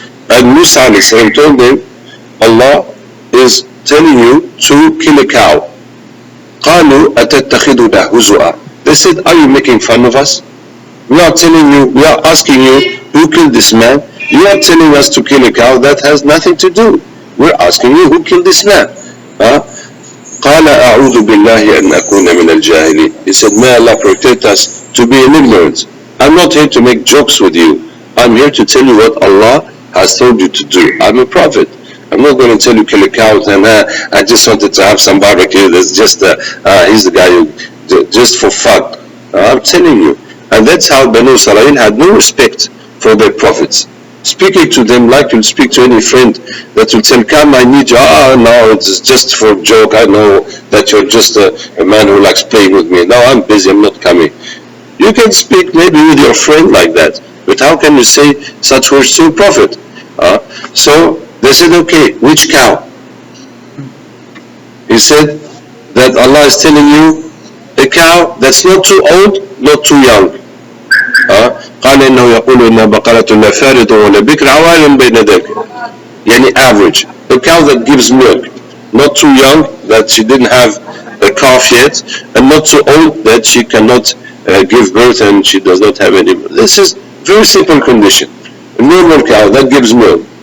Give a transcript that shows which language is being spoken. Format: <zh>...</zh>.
<en>And Musa alayhi salam told them, Allah is telling you to kill a cow.</en> <ar>قالوا أتتخذنا هزؤا.</ar> <en>They said, are you making fun of us? We are asking you who killed this man. You are telling us to kill a cow. That has nothing to do. We're asking you who killed this man.</en> <ar>قال أعوذ بالله أن أكون من الجاهلين.</ar> <en>He said, may Allah protect us to be in ignorance. I'm not here to make jokes with you. I'm here to tell you what Allah has told you to do. I'm a prophet. I'm not going to tell you kill a cow and I just wanted to have some barbecue. That's just he's the guy who just for fun. I'm telling you. And that's how Banu Israel had no respect for their prophets. Speaking to them like you'll speak to any friend that will tell, come, I need you. No, it's just for a joke. I know that you're just a man who likes playing with me. No, I'm busy, I'm not coming. You can speak maybe with your friend like that, but how can you say such words to a prophet? So they said, okay, which cow? He said that Allah is telling you a cow that's not too old, not too young.</en> <ar>قال إنه يقول إنها بقرة لا فارض ولا بكر عوالم بين ذلك. يعني</ar> <en>average, a cow that gives milk, not too young that she didn't have a calf yet, and not too old that she cannot give birth and she does not have any. This is very simple condition. A normal cow that gives milk.</en>